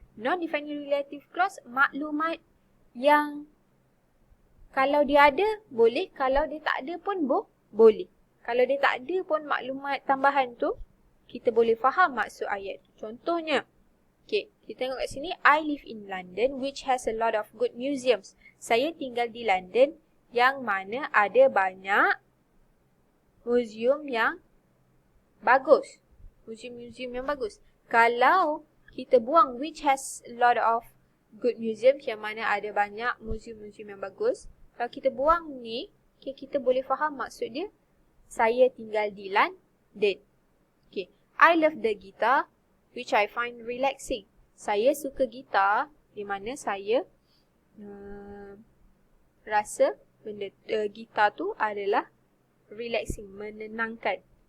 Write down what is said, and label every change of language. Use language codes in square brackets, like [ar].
[ms] Non-defining relative clause, maklumat yang kalau dia ada, boleh. Kalau dia tak ada pun boleh. Kalau dia tak ada pun maklumat tambahan tu, kita boleh faham maksud ayat tu. Contohnya, okay, kita tengok kat sini. [en] I live in London which has a lot of good museums. [ms] Saya tinggal di London yang mana ada banyak museum yang bagus. Museum-museum yang bagus. Kalau kita buang [en] which has a lot of good museums, [ms] yang mana ada banyak museum-museum yang bagus, kalau kita buang ni, Okay, kita boleh faham maksud dia. Saya tinggal di London. [en] Okay, I love the guitar which I find relaxing. [ms] Saya suka gitar di mana saya rasa benda gitar tu adalah relaxing, menenangkan.